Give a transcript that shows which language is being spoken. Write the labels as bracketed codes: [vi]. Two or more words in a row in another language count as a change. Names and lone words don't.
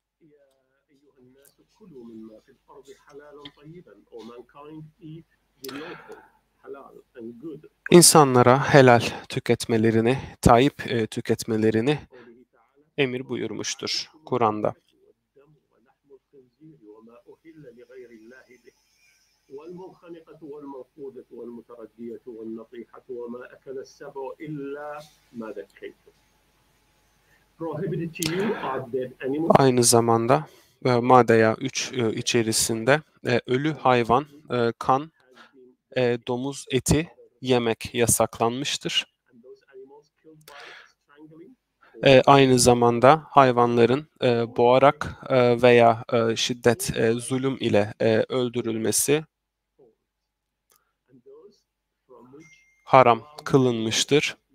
[tr] İnsanlara helal tüketmelerini, tayyip tüketmelerini emir buyurmuştur Kur'an'da. [ar] والمنخنقة والموقوذة والمتردية والنطيحة وما أكل السبع إلا ما ذكيتم. [en] Prohibited to you are dead animals. [tr] Aynı zamanda madde 3 içerisinde ölü hayvan, kan, domuz eti yemek yasaklanmıştır. Aynı zamanda hayvanların boğarak veya şiddet, zulüm ile öldürülmesi haram kılınmıştır.